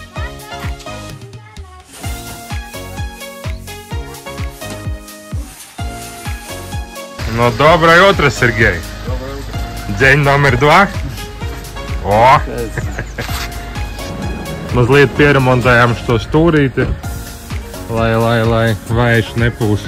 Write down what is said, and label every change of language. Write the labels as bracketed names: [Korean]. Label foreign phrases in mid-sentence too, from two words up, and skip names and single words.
[Russian] Ну, доброе утро, Сергей. Доброе утро. День номер 2. O! [Latvian] Mazliet pieremontējām šo stūrīti, lai vējš nepūs.